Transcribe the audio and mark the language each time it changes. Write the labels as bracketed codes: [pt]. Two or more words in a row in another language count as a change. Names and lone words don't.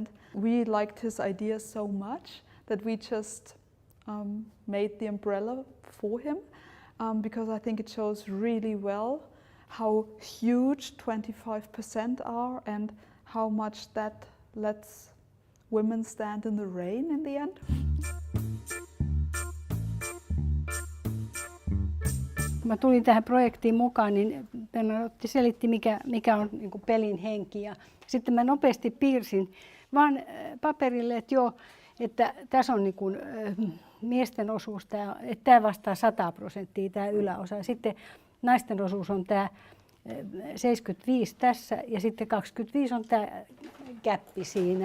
[en] We liked his idea so much that we just made the umbrella for him because I think it shows really well how huge 25% are and how much that lets women stand in the rain in the end. [fi] Kun mä tulin tähän projektiin mukaan, niin Bernadette selitti, mikä on niin kuin pelin henki. Ja sitten mä nopeasti piirsin vaan paperille, että joo, että tässä on niin kuin miesten osuus, että tämä vastaa 100% tämä yläosa. Sitten naisten osuus on tämä 75 tässä ja sitten 25 on tämä gäppi siinä.